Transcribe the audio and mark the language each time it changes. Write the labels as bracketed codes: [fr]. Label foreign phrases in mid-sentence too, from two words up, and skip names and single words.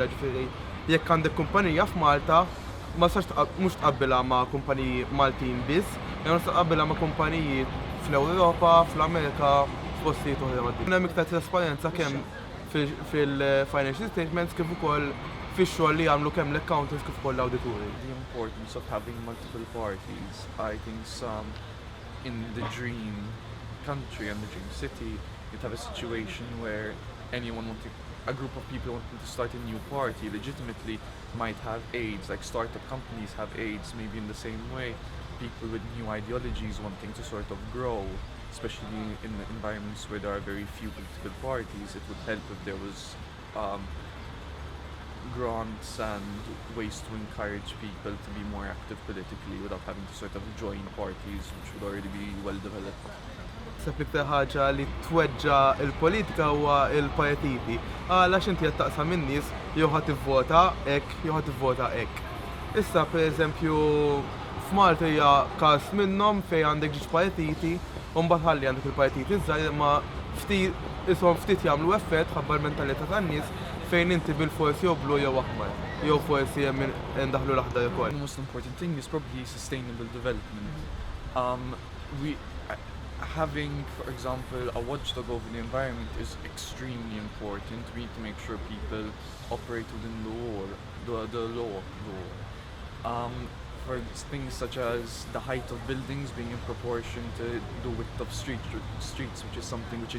[mt] Ġifieri jekk għandek kumpanija f'Malta ma sax mhux tqabbilha ma' kumpaniji Maltin biss, jew tqabbilha ma' kumpaniji fl-Ewropa, fl-Amerika, f'postijiet oħra. Hemm iktar trasparenza kemm fil- [en] financial statements [mt] kif ukoll fix-xogħol li jagħmlu kemm l-accountants kif ukoll l-awdituri. [en] The importance of having multiple parties. I think in the dream country and the dream city, you'd have a situation where a group of people wanting to start a new party legitimately might have aids, like startup companies have aids, maybe in the same way. People with new ideologies wanting to sort of grow, especially in environments where there are very few political parties. It would help if there was grants and ways to encourage people to be more active politically without having to sort of join parties which would already be well developed. [mt] Sepp iktar ħaġa li tweġġa' il-politika huwa il-partiti. Għalax inti qed taqsam in-nies jew ħadd tivvota hekk jew ħadd tivvota hekk. Issa pereżempju f'Malta hija każ minnhom fejn għandek ġiġ partiti u mbagħad ħalli għandek il-partiti żgħar ma ftit jagħmlu effett ħabba l-mentalità tan-nies fejn inti bil-forsi jew blu jew aħmar, jew forsi hemm indaħlu l-aħdar ukoll. [en] The most important thing is probably sustainable development. having, for example, a watchdog over the environment is extremely important. We need to make sure people operate within the law. For things such as the height of buildings being in proportion to the width of streets, which is something which in